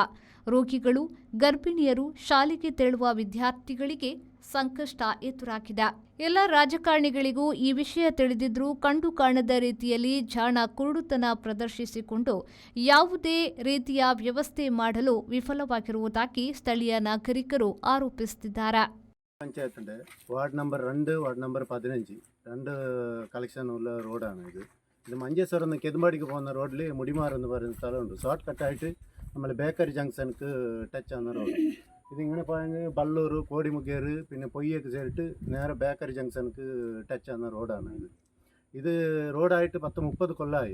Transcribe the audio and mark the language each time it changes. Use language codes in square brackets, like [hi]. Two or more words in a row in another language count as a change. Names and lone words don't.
[kn] ರೋಗಿಗಳು, ಗರ್ಭಿಣಿಯರು, ಶಾಲೆಗೆ ತೆರಳುವ ವಿದ್ಯಾರ್ಥಿಗಳಿಗೆ ಸಂಕಷ್ಟ ಎದುರಾಗಿದೆ. ಎಲ್ಲ ರಾಜಕಾರಣಿಗಳಿಗೂ ಈ ವಿಷಯ ತಿಳಿದಿದ್ರೂ ಕಂಡು ಕಾಣದ ರೀತಿಯಲ್ಲಿ ಜಾಣ ಕುರುಡುತನ ಪ್ರದರ್ಶಿಸಿಕೊಂಡು ಯಾವುದೇ ರೀತಿಯ ವ್ಯವಸ್ಥೆ ಮಾಡಲು ವಿಫಲವಾಗಿರುವುದಾಗಿ ಸ್ಥಳೀಯ ನಾಗರಿಕರು ಆರೋಪಿಸುತ್ತಿದ್ದಾರೆ. [ml] പഞ്ചായത്തിൻ്റെ വാർഡ് നമ്പർ 2, വാർഡ് നമ്പർ 15 രണ്ട് കളക്ഷൻ ഉള്ള റോഡാണ് ഇത് മഞ്ചേശ്വരം നിന്ന് കെതുമ്പാടിക്ക് പോകുന്ന റോഡിൽ മുടിമാർ എന്ന് പറയുന്ന സ്ഥലമുണ്ട്. ഷോർട്ട് കട്ടായിട്ട് നമ്മൾ ബേക്കറി ജംഗ്ഷനക്ക് ടച്ച് ആവുന്ന റോഡ്. ഇതിങ്ങനെ പോയെങ്കിൽ ബള്ളൂർ, കോടിമുക്കേറ്, പിന്നെ പൊയ്യൊക്കെ ചേർത്ത് നേരെ ബേക്കറി ജംഗ്ഷനക്ക് ടച്ച് ആവുന്ന റോഡാണ് ഇത് റോഡായിട്ട് 10-30 കൊല്ലമായി.